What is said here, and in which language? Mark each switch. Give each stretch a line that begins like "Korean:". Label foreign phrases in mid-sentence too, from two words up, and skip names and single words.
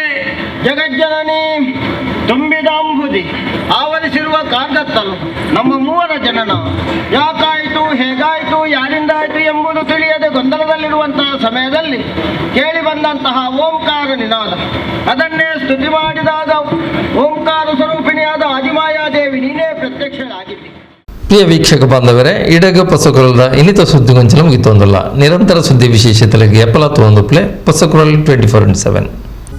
Kannada: ಜಗಜ್ಜನನಿ ತುಂಬಿದಾಂಬುದಿ ಆವರಿಸಿರುವ ಕಾರ್ಗತ್ತಲು ನಮ್ಮ ಮೂವರ ಜನನ ಯಾಕಾಯಿತು, ಹೇಗಾಯಿತು, ಯಾರಿಂದಾಯಿತು ಎಂಬುದು ತಿಳಿಯದೆ ಗೊಂದಲದಲ್ಲಿರುವಂತಹ ಸಮಯದಲ್ಲಿ ಕೇಳಿ ಬಂದಂತಹ ಓಂಕಾರ ನಿನಾದ, ಅದನ್ನೇ ಸ್ತುತಿ ಮಾಡಿದಾಗ ಓಂಕಾರ ಸ್ವರೂಪಿಣಿಯಾದ ಆದಿಮಾಯಾದೇವಿ ನೀನೇ ಪ್ರತ್ಯಕ್ಷಳಾಗಿದ್ದಿ.
Tulu: ಪ್ರಿಯ ವೀಕ್ಷಕ ಬಾಂಧವರೇ, ಇಡಗ ಪೊಸಕುರಲ್ದ ಇನ್ನಿತ ಸುದ್ದಿಗೊಂಚಲ ಮುಗಿತೊಂದಲ್ಲ. ನಿರಂತರ ಸುದ್ದಿ ವಿಶೇಷತೆಗಳಿಗೆ ಎಪ್ಪಲ ತೋಂದುಪ್ಲೆ ಪೊಸಕುರಲ್ 24/7.